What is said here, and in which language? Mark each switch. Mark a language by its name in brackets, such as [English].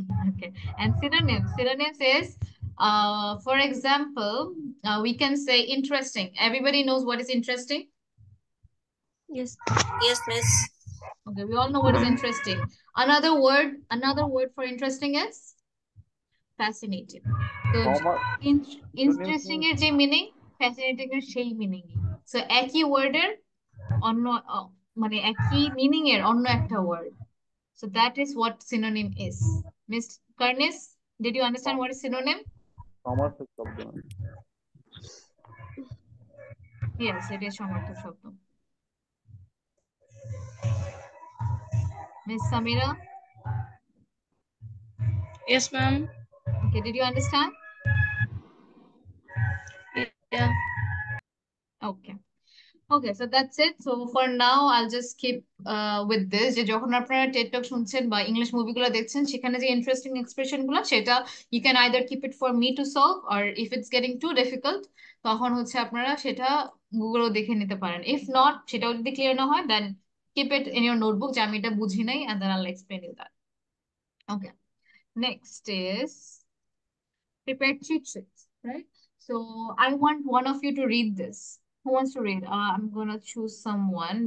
[English] Okay. And synonyms is, for example, we can say interesting. Everybody knows what is interesting. Yes. Yes, miss. Okay, we all know what is interesting. Another word for interesting is fascinating. [Bangla] So interesting এর যে meaning, fascinating এর সেই meaning. So একই ওয়ার্ডের অন্য মানে একই meaning এর অন্য একটা word. [English] So that is what synonym is. Miss Karnis, did you understand what is synonym? [Bangla] সমার্থক শব্দ। [English] Yes, it is [Bangla] সমার্থক শব্দ। [English] Miss Samira? Yes, ma'am. Okay, did you understand? Yeah. Okay. Okay, so that's it. So for now, I'll just keep with this. [Bangla] যে যখন আপনারা Ted টক শুনছেন বা English মুভিগুলো দেখছেন, সেখানে যে ইন্টারেস্টিং এক্সপ্রেশন গুলো, সেটা [English] you can either keep it for me to solve, or if it's getting too difficult, [Bangla] তখন হচ্ছে আপনারা সেটা গুগলও দেখে নিতে পারেন। [English] If not, [Bangla] সেটাও যদি ক্লিয়ার না হয়, [English] then keep it in your notebook [Bangla] যে আমি এটা বুঝি নাই, [English] and then I'll explain you that. Okay. Next is prepare cheat sheets, right? So I want one of you to read this. Who wants to read? I'm gonna choose someone.